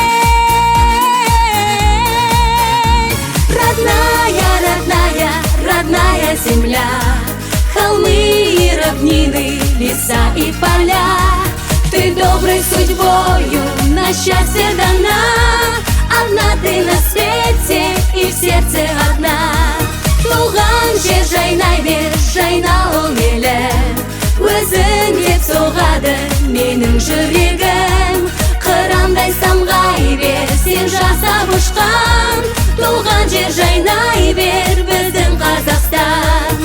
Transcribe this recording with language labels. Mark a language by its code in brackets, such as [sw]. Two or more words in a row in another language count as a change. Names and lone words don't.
[ru] Родная, родная, родная земля, холмы и равнины, леса и поля. Ты доброй судьбою на счастье дана. Одна ты на свете и в сердце одна. [kk] Туған жер жайнай бер, жайна ол елім. Өзің деп соғады менің жүрегім. Қырандай самғай бер, сен жасап ұшқан. Туған жер жайнай бер, біздің Қазақстан.